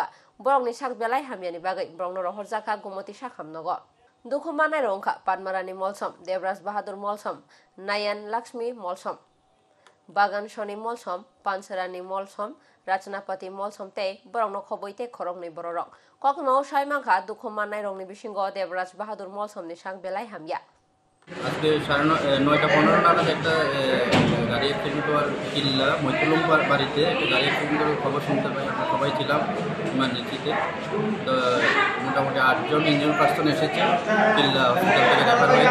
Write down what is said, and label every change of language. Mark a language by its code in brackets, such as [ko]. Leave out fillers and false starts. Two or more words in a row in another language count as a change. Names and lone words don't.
[trp] Borong ni sak belai hamiani bagai borong no rohor jaka gumoti sak hamnogo dukumanai rongka Padmarani Molsom Devras Bahadur Molsom Nayan Lakshmi Molsom Bagan Shoni Molsom Pansarani Molsom Rachanapati Molsom te borong no khoboite khorong ni bororok kokno saimangka dukumanai rong ni bisingo Devras Bahadur Molsom ni sak belai hamya [bn] আজকে 9:15 নাগাদ একটা গাড়ি অ্যাক্সিডেন্ট হওয়ার কিল্লা মৈতুলুম বাড়িতে একটা গাড়ি অ্যাক্সিডেন্টের খবর শুনতে পাই। আমরা সবাই ছিলাম ইমার্জেন্সিতে। তো মোটামুটি 8 জন [en] engine person [bn] এসেছে, কিল্লা হসপিটাল থেকে রেফার হয়েছে।